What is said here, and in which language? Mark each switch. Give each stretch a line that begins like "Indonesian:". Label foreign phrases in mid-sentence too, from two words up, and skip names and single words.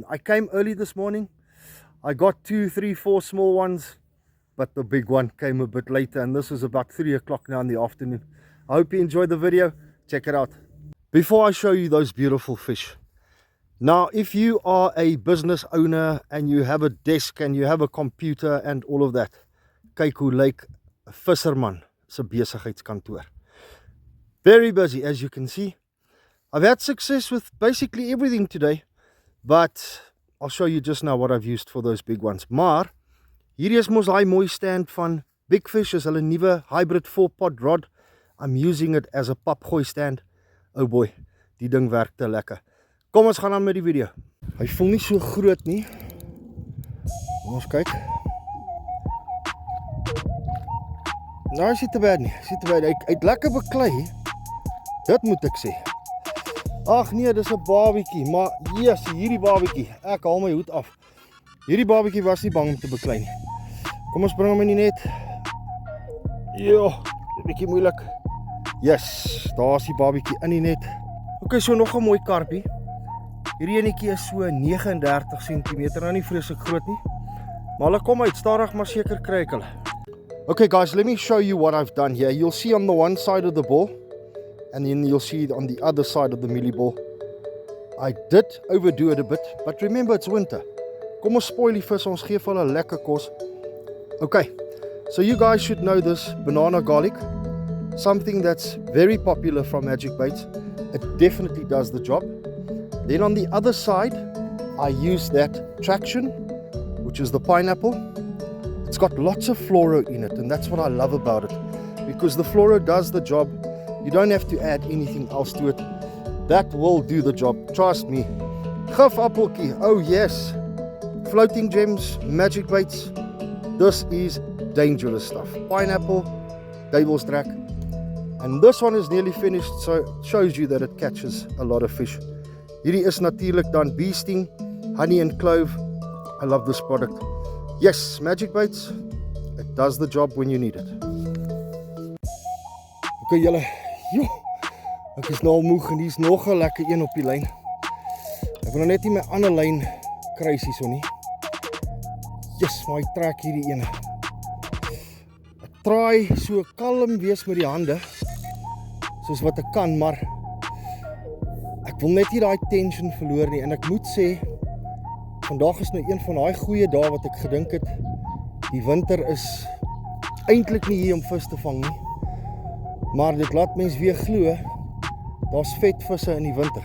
English: I came early this morning. I got 2, 3, 4 small ones, but the big one came a bit later, and this is about 3 o'clock now in the afternoon. I hope you enjoyed the video. Check it out. Before I show you those beautiful fish, now, if you are a business owner and you have a desk and you have a computer and all of that,
Afrikaans: kyk hoe lyk 'n visserman se besigheidskantoor.
English: Very busy, as you can see. I've had success with basically everything today, but I'll show you just now what I've used for those big ones.
Afrikaans: Maar, hierdie is mos daai mooi stand van Big Fish, is hulle nuwe
English: hybrid 4-pot rod. I'm using it as a papgooi stand. Oh boy,
Afrikaans: die ding werk te lekker. Kom ons gaan aan met die video. Hy voel nie so groot nie. Kom ons kyk. Nou is dit te bad nie. Is dit te bad. Hy het lekker beklei. Dit moet ek sê. Ag nee, dis 'n babietjie, maar yes, hierdie babietjie. Ek haal my hoed af. Hierdie babietjie was nie bang om te beklei nie. Kom ons bring hom in die net. Jo, 'n bietjie moeilik. Yes, daar's die babietjie in die net. Okay, so nog 'n mooi karpie. Hierdie enetjie is so 39 cm, nou nie vreeslik groot nie. Maar hulle kom uit, stadig maar seker kry ek hulle.
English: Okay guys, let me show you what I've done here. You'll see on the one side of the ball, and then you'll see on the other side of the mealie ball. I did overdo it a bit, but remember it's winter.
Afrikaans: Kom ons spoil die vis, ons gee vir hulle lekker kos.
English: Okay, so you guys should know this banana garlic. Something that's very popular from Magic Baits. It definitely does the job. Then on the other side, I use that traction, which is the pineapple. It's got lots of fluoro in it, and that's what I love about it. Because the fluoro does the job. You don't have to add anything else to it. That will do the job, trust me. Gif appeltjie, oh yes. Floating gems, Magic Baits. This is dangerous stuff. Pineapple, devil's track. And this one is nearly finished, so it shows you that it catches a lot of fish.
Afrikaans: Hierdie is natuurlik dan
English: bee sting, honey and clove. I love this product. Yes, Magic Baits, it does the job when you need it.
Afrikaans: Okay julle, ek is nou al moeg en hier is nog 'n lekker een op die lyn. Ek wil nou net nie my ander lyn kry hierso nie. Yes, maar ek trek hierdie ene. Ek traai so kalm wees met die hande, soos wat ek kan, maar ek wil net nie daai tension verloor nie, en ek moet sê, vandag is nou een van daai goeie dae wat ek gedink het, die winter is eintlik nie hier om vis te vang nie, maar dit laat mens weer glo, daar's vet visse in die winter.